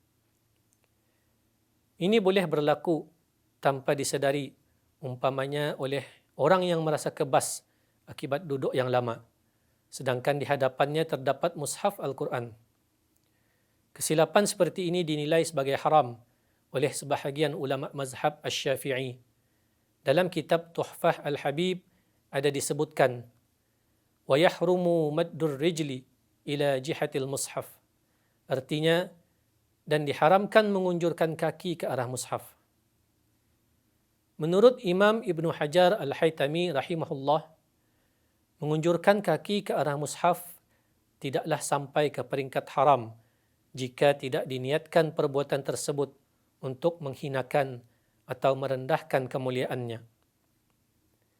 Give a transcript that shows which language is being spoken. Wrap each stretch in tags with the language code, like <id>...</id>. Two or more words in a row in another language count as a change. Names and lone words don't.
<ms>Ini boleh berlaku tanpa disedari, umpamanya oleh orang yang merasa kebas akibat duduk yang lama, sedangkan di hadapannya terdapat mushaf Al-Quran. Kesilapan seperti ini dinilai sebagai haram oleh sebahagian ulama mazhab Asy-Syafi'i. Dalam kitab Tuhfah Al-Habib ada disebutkan,</ms> <ar>wa yahrumu maddur rijli ila jihatil mushaf.</ar> <ms>Artinya, dan diharamkan mengunjurkan kaki ke arah mushaf. Menurut Imam Ibn Hajar Al-Haytami rahimahullah, mengunjurkan kaki ke arah mushaf tidaklah sampai ke peringkat haram jika tidak diniatkan perbuatan tersebut untuk menghinakan atau merendahkan kemuliaannya.</ms>